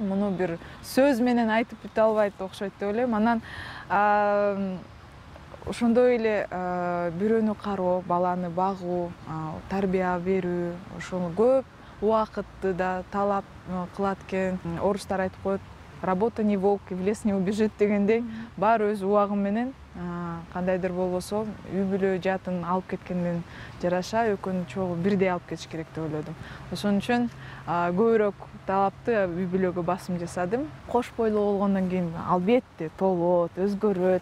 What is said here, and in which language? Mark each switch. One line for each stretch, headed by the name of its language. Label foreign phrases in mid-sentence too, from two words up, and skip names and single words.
Kyrgyz: Муну бир сөз менен айтып бүтө албайт окшойт деп ойлойм. Анан ошондой эле бирөөнү кароо, баланы багуу, тарбия берүү, ошол көп убакытты да талап кылат экен. Орустар айтып коет,
Russian: работа не волк, в лес не убежит
Kyrgyz: дегендей, баары өз убагы менен кандайдыр болбосо үй бүлө жаатын алып кеткенден жараша экөөнү чогуу бирдей алып кетиш керек деп ойлодум. Ошон үчүн көбүрөөк талапты үй бүлөгө басым жасадым. Кош бойлуу болгондон кийин албетте толот, өзгөрөт.